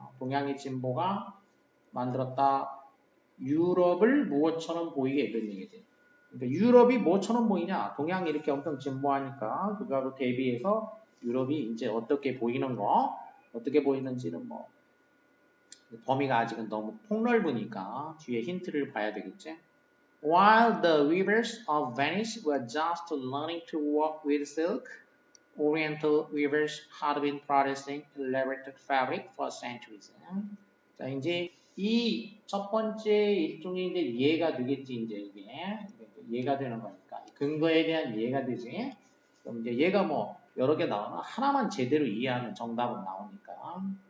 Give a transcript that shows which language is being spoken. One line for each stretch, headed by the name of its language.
Korean: 동양의 진보가 만들었다. 유럽을 무엇처럼 보이게 이런 얘기지. 그러니까 유럽이 뭐처럼 보이냐? 동양이 이렇게 엄청 진보하니까 그거하고 대비해서 유럽이 이제 어떻게 보이는 거, 어떻게 보이는지는 뭐 범위가 아직은 너무 폭넓으니까 뒤에 힌트를 봐야 되겠지.
English: While the weavers of Venice were just learning to work with silk, Oriental weavers had been producing elaborate fabric for centuries.
Korean: 자, 이제 이 첫 번째 일종의 이제 이해가 되겠지, 이제 이게. 이해가 되는 거니까. 근거에 대한 이해가 되지. 그럼 이제 얘가 뭐 여러 개 나오면 하나만 제대로 이해하면 정답은 나오니까.